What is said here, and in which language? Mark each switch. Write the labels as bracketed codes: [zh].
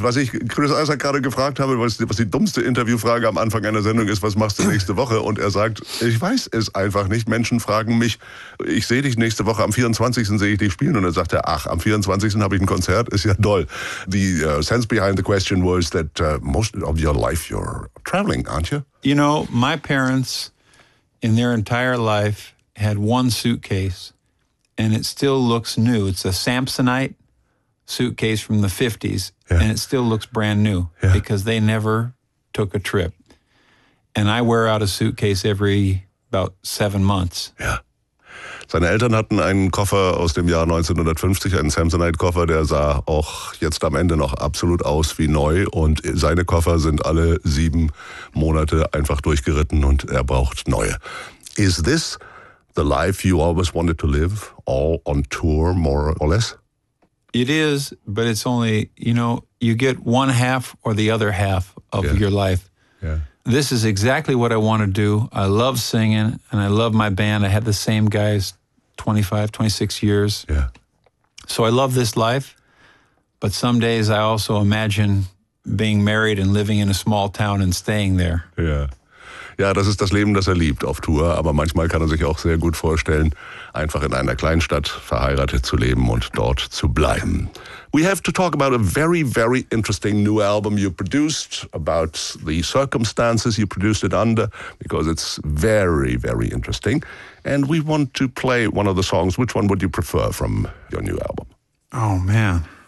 [de] Was ich Chris Isaak gerade gefragt habe, was die dummste Interviewfrage am Anfang einer Sendung ist, was machst du nächste Woche? Und er sagt, ich weiß es einfach nicht. Menschen fragen mich, ich sehe dich nächste Woche, am 24. sehe ich dich spielen. Und dann sagt er, ach, am 24. habe ich ein Konzert, ist ja doll. [en] The sense behind the question was that most of your life you're traveling, aren't you? You know, my parents in their entire life had one suitcase. And it still looks new. It's a Samsonite suitcase from the 50s, yeah. And it still looks brand new, yeah. Because they never took a trip. And I wear out a suitcase every about 7 months. Yeah. [de] Seine Eltern hatten einen Koffer aus dem Jahr 1950, einen Samsonite-Koffer, der sah auch jetzt am Ende noch absolut aus wie neu. Und seine Koffer sind alle 7 Monate einfach durchgeritten und er braucht neue. [en] Is this the life you always wanted to live, all on tour, more or less? It is, but it's only, you know, you get one half or the other half of your life. Yeah. This is exactly what I want to do. I love singing, and I love my band. I had the same guys 25, 26 years. Yeah. So I love this life, but some days I also imagine being married and living in a small town and staying there. Yeah. [de] Ja, das ist das Leben, das er liebt auf Tour, aber manchmal kann er sich auch sehr gut vorstellen, einfach in einer Kleinstadt verheiratet zu leben und dort zu bleiben. [en] We have to talk about a very, very interesting new album you produced, about the circumstances you produced it under, because it's very, very interesting. And we want to play one of the songs. Which one would you prefer from your new album? Oh, man.